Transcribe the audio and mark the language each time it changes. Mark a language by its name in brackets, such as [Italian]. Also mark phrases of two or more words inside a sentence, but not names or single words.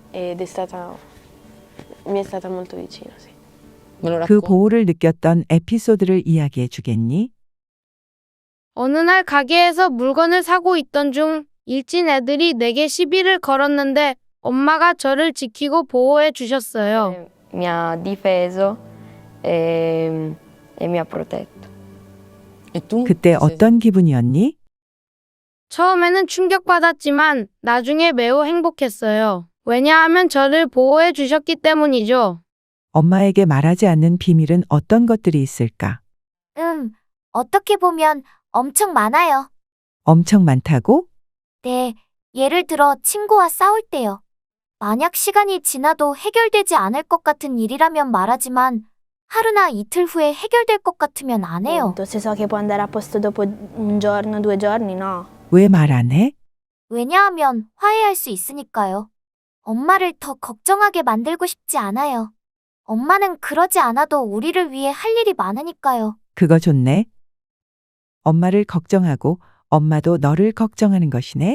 [Korean] 그 보호를 느꼈던 에피소드를 이야기해 주겠니? 어느 날 가게에서 물건을 사고 있던 중 일진 애들이 내게 시비를 걸었는데 엄마가 저를 지키고 보호해 주셨어요. [Italian] Mi ha difeso e mi ha protetto. [Korean] 그때 어떤 기분이었니? 처음에는 충격받았지만 나중에 매우 행복했어요. 왜냐하면 저를 보호해 주셨기 때문이죠. 엄마에게 말하지 않는 비밀은 어떤 것들이 있을까? 어떻게 보면 엄청 많아요. 엄청 많다고? 네, 예를 들어 친구와 싸울 때요. 만약 시간이 지나도 해결되지 않을 것 같은 일이라면 말하지만 하루나 이틀 후에 해결될 것 같으면 안 해요. [Italian] Se so che può andare a posto dopo un giorno, 2 giorni, no. [Korean] 왜 말 안 해? 왜냐하면 화해할 수 있으니까요. 엄마를 더 걱정하게 만들고 싶지 않아요. 엄마는 그러지 않아도 우리를 위해 할 일이 많으니까요. 그거 좋네. 엄마를 걱정하고 엄마도 너를 걱정하는 것이네?